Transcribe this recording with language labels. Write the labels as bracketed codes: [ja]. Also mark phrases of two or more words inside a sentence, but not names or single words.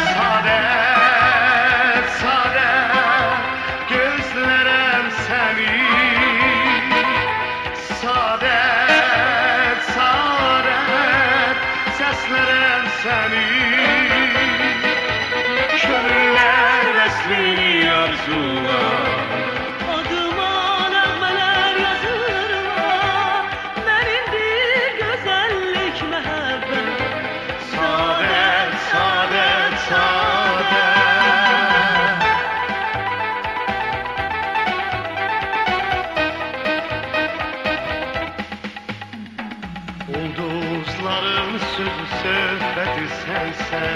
[tr] Saadet, saadet gözlerim seni. Saadet, saadet seslerim seni. [az] Könüller veslini arzular. Adıma nəğmələr yazırlar. Mənimdir gözəllik məhəbbət. Saadet, saadet, saadet. Ulduzların sözü söhbəti sənsən.